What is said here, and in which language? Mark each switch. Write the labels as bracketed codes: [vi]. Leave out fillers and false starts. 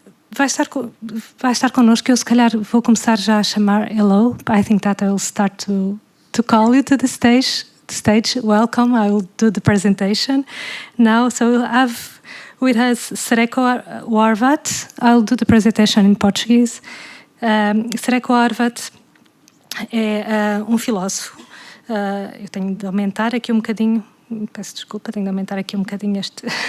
[pt] Vai estar connosco. Eu se calhar vou começar já a chamar hello. [en] I think that I will start to call you to the stage. Welcome. I will do the presentation now. So we'll have with us Srećko Horvat. I'll do the presentation in Portuguese. [pt] Srećko Horvat é filósofo. Eu tenho de aumentar aqui um bocadinho. Peço desculpa, tenho de aumentar aqui um bocadinho este.